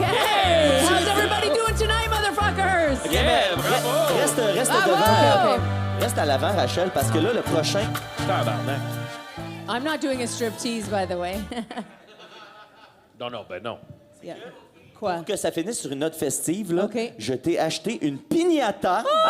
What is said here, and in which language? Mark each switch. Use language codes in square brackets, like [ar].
[en] How's everybody doing tonight, motherfuckers? Yeah, bravo. [fr] Reste Ah, devant. ouais. Reste à l'avant, Rachel, parce que là, le prochain. Tabarnak. [en] I'm not doing a striptease, by the way. [fr] Non, ben non. Yeah. Quoi? Pour que ça finisse sur une note festive, là, OK. je t'ai acheté une piñata.